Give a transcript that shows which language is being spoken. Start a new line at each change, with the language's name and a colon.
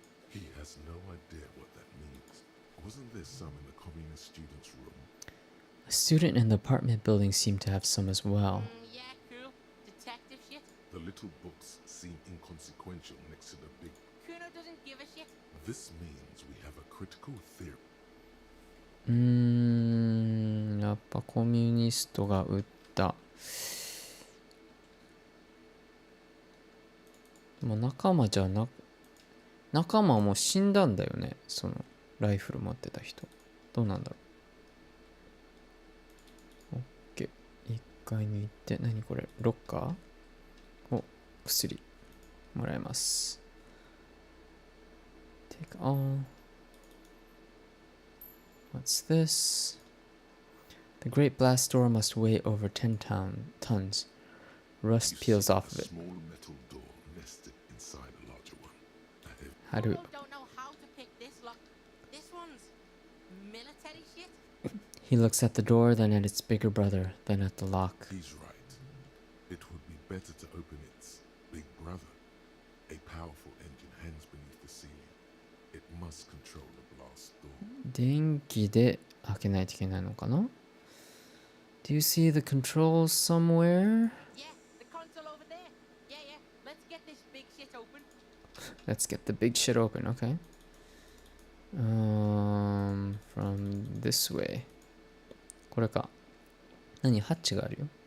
English: He has no idea what that means. Wasn't there some in the communist student's room? A student in the apartment building seemed to have some as well. Yeah, cool. Detective shit. The little books seem inconsequential next to the big. Kuno doesn't give a shit. This means we have a critical theory.
Japanese: やっぱコミュニストが撃った。もう仲間はもう死んだんだよね。そのライフル持ってた人。どうなんだろう。OK。 1階に行って、何これ？ロッカー？お、薬。もらえます。
English: Take on。What's this? The great blast door must weigh over 10 tons. Rust peels off of it. Small metal door nested inside a larger one. How do... Kuno don't know how to pick this lock. This one's military shit. He looks at the door, then at its bigger brother, then at the lock. He's right. It would be better to open its big brother. A powerful engine hangs beneath the ceiling. It must control the blast door.
Japanese: 電気で開けないといけないのかな？
English: Do you see the controls somewhere? Yeah, the console over there. Yeah, yeah. Let's get this big shit open. Let's get the big shit open, okay. From this way.
Japanese: これか。何ハッチがあるよ。